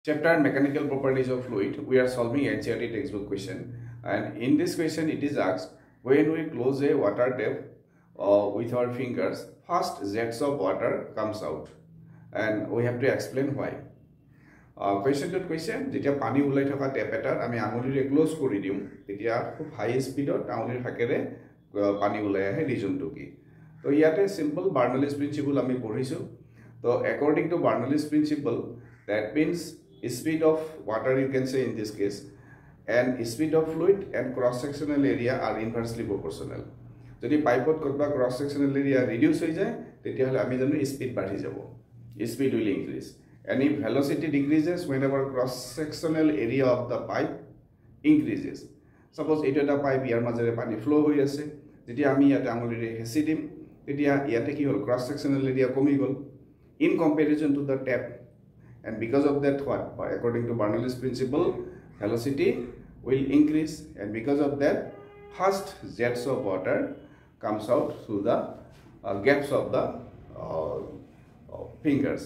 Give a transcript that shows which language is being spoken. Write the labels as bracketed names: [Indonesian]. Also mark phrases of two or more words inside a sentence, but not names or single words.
[English] Chapter Mechanical Properties of Fluid, we are solving NCERT textbook question, and in this question it is asked, when we close a water tap with our fingers, first jets of water comes out and we have to explain why. Question to question, [Assamese] যেতিয়া পানী ওলাই থকা টেপ এটাৰ আমি আঙুলিৰে ক্লোজ কৰি দিম তেতিয়া খুব [English] high speed [Assamese] আঙুলিৰ ফাকেৰে পানী ওলাই আহে ৰিজনটো কি তো ইয়াতে [English] simple Bernoulli's principle [Assamese] আমি পঢ়িছো তো [English] according to Bernoulli's principle that means speed of water, you can say in this case, and speed of fluid and cross sectional area are inversely proportional. [Assamese] যদি পাইপত কতবা [English] cross sectional area reduce [Assamese] হৈ যায় তেতিয়াহলে আমি জানো স্পিড বাঢ়ি যাব, [English] speed will increase, and if velocity decreases whenever cross sectional area of the pipe increases. [Assamese] Suppose এটা এটা পাইপ ইয়াৰ মাজেৰে পানী ফ্লো হৈ আছে, যেতিয়া আমি ইয়াতে আঙুলিৰে হেঁচি দিম তেতিয়া ইয়াতে কি হল [English] cross sectional area [Assamese] কমি গল [English] in comparison to the tap. And because of that, what? According to Bernoulli's principle, velocity will increase, and because of that, first jets of water comes out through the gaps of the fingers.